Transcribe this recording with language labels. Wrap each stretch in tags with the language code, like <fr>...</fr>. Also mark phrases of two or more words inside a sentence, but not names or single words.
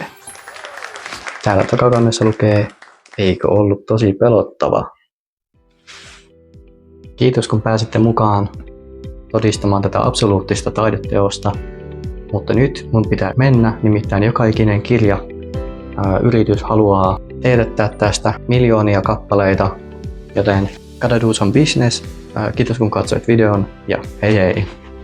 <fi>Täällä takakannessa lukee, eikö ollut tosi pelottava? Kiitos kun pääsitte mukaan todistamaan tätä absoluuttista taideteosta. Mutta nyt mun pitää mennä, nimittäin joka ikinen yritys haluaa teetättää tästä miljoonia kappaleita, joten</fi> <en>gotta do some business.</en> <fi>Kiitos kun katsoit videon ja hei hei!</fi>